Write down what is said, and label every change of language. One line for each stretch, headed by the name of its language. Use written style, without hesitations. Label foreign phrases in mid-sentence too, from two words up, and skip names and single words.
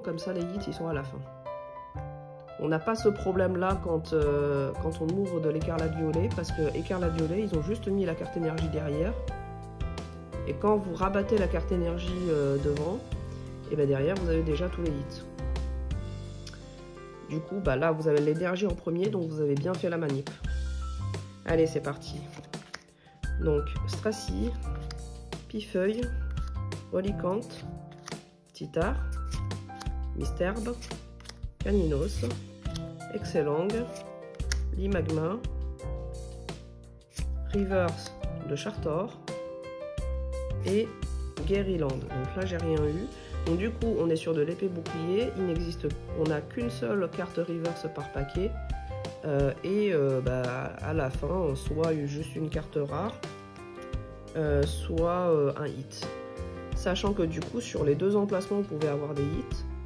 French: Comme ça, les hits, ils sont à la fin. On n'a pas ce problème-là quand on ouvre de l'écarlate violet, parce que écarlate violet, ils ont juste mis la carte énergie derrière. Et quand vous rabattez la carte énergie devant, et bien derrière, vous avez déjà tous les hits. Du coup, bah là, vous avez l'énergie en premier, donc vous avez bien fait la manip. Allez, c'est parti. Donc, Stracy, Pifeuille, Olicante, Titar, Misterbe, Caninos, Excellang, Limagma, Rivers de Chartor et Guerryland. Donc là, j'ai rien eu. Donc du coup, on est sur de l'épée bouclier. On n'a qu'une seule carte Rivers par paquet. À la fin, soit juste une carte rare, soit un hit. Sachant que du coup, sur les deux emplacements, vous pouvez avoir des hits.